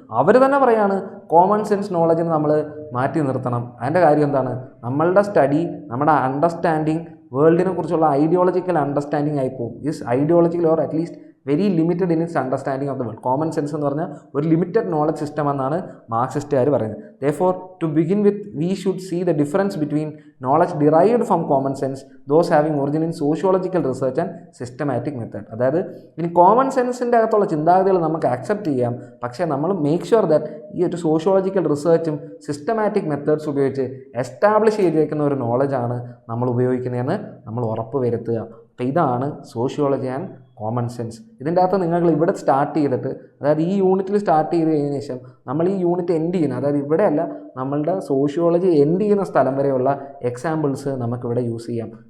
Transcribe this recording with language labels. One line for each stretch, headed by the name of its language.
Malayalam: അവർ തന്നെ പറയാണ് common sense നോളജിന് നമ്മൾ മാറ്റി നിർത്തണം. അതിൻ്റെ കാര്യം എന്താണ്? നമ്മളുടെ സ്റ്റഡി, നമ്മുടെ അണ്ടർസ്റ്റാൻഡിങ് വേൾഡിനെ കുറിച്ചുള്ള ഐഡിയോളജിക്കൽ അണ്ടർസ്റ്റാൻഡിങ് ആയി പോകും.
English: Is ideological or at least very limited in its understanding of the world.
Malayalam: Common sense എന്ന് പറഞ്ഞാൽ ഒരു ലിമിറ്റഡ് നോളജ് സിസ്റ്റം എന്നാണ് മാർക്സിസ്റ്റുകാർ പറയുന്നത്.
English: Therefore, to begin with, we should see the difference between knowledge derived from common sense, those having origin in sociological research and systematic method.
Malayalam: അതായത് ഇനി common സെൻസിൻ്റെ അകത്തുള്ള ചിന്താഗതികൾ നമുക്ക് ആക്സെപ്റ്റ് ചെയ്യാം, പക്ഷേ നമ്മൾ
English: make sure that
Malayalam: ഈ ഒരു സോഷ്യോളജിക്കൽ റിസർച്ചും സിസ്റ്റമാറ്റിക് മെത്തേഡ്സ് ഉപയോഗിച്ച് എസ്റ്റാബ്ലിഷ് ചെയ്തേക്കുന്ന ഒരു നോളജാണ് നമ്മൾ ഉപയോഗിക്കുന്നതെന്ന് നമ്മൾ ഉറപ്പ് വരുത്തുക. അപ്പോൾ ഇതാണ് സോഷ്യോളജി ആൻഡ് കോമൺ സെൻസ്. ഇതിൻ്റെ അകത്ത് നിങ്ങൾ ഇവിടെ സ്റ്റാർട്ട് ചെയ്തിട്ട്, അതായത് ഈ യൂണിറ്റിൽ സ്റ്റാർട്ട് ചെയ്ത് കഴിഞ്ഞതിന് ശേഷം നമ്മൾ ഈ യൂണിറ്റ് എൻഡ് ചെയ്യുന്നത്, അതായത് ഇവിടെയല്ല നമ്മളുടെ സോഷ്യോളജി എൻഡ് ചെയ്യുന്ന സ്ഥലം വരെയുള്ള എക്സാമ്പിൾസ് നമുക്കിവിടെ യൂസ് ചെയ്യാം.